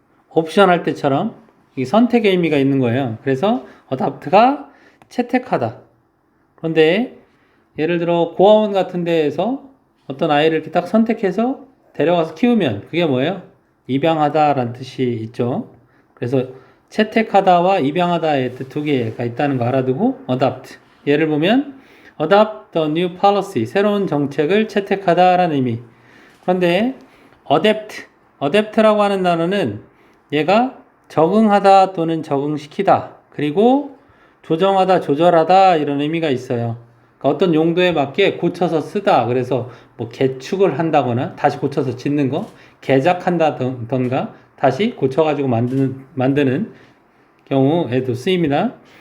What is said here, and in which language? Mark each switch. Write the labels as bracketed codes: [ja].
[ko] 옵션 할 때처럼 이 선택의 의미가 있는 거예요. 그래서 adapt가 채택하다. 그런데 예를 들어 고아원 같은 데에서 어떤 아이를 이렇게 딱 선택해서 데려가서 키우면 그게 뭐예요? 입양하다라는 뜻이 있죠. 그래서 채택하다와 입양하다의 뜻 두 개가 있다는 거 알아두고 adopt. 예를 보면 [en] adopt the new policy. [ko] 새로운 정책을 채택하다라는 의미. 그런데 adapt라고 하는 단어는 얘가 적응하다 또는 적응시키다. 그리고 조정하다, 조절하다 이런 의미가 있어요. 그러니까 어떤 용도에 맞게 고쳐서 쓰다. 그래서 뭐 개축을 한다거나 다시 고쳐서 짓는 거, 개작한다던가 다시 고쳐가지고 만드는 경우에도 쓰입니다.